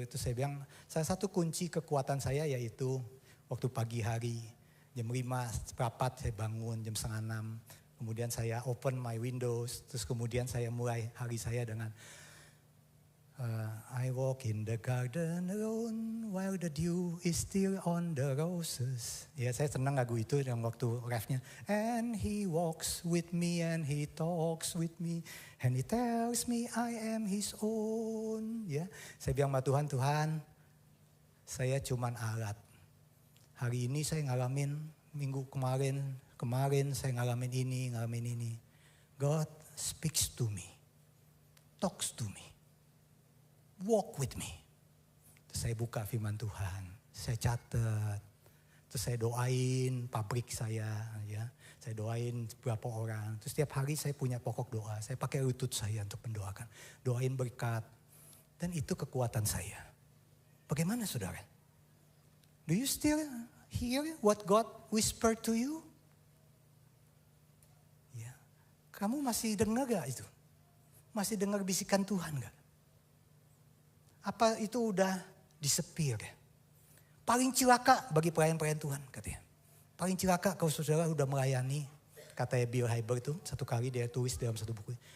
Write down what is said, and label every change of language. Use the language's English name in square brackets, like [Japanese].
[Indonesian] Itu saya bilang salah satu kunci kekuatan saya yaitu waktu pagi hari jam 5 seperempat saya bangun jam 5:30. Kemudian saya [English] open my windows. [Indonesian] Terus kemudian saya mulai hari saya dengan [English] I walk in the garden alone while the dew is still on the roses. [Indonesian] Ya saya senang lagu itu yang waktu refnya. [English] And he walks with me and he talks with me. And he tells me I am his own. [Indonesian] Ya, saya bilang sama Tuhan, Tuhan saya cuman alat. Hari ini saya ngalamin, minggu kemarin saya ngalamin ini. [English] God speaks to me, talks to me, walk with me. [Indonesian] Terus saya buka firman Tuhan, saya catat, terus saya doain pabrik saya, ya, saya doain beberapa orang. Terus setiap hari saya punya pokok doa, saya pakai lutut saya untuk mendoakan, doain berkat, dan itu kekuatan saya. Bagaimana saudara? [English] Do you still hear what God whisper to you? Ya. [Indonesian] Kamu masih dengar gak itu? Masih dengar bisikan Tuhan gak? Apa itu udah disepir? Paling celaka bagi pelayan-pelayan Tuhan katanya. Paling celaka kalau saudara udah melayani. Katanya Bill Hybels itu satu kali dia tulis dalam satu buku.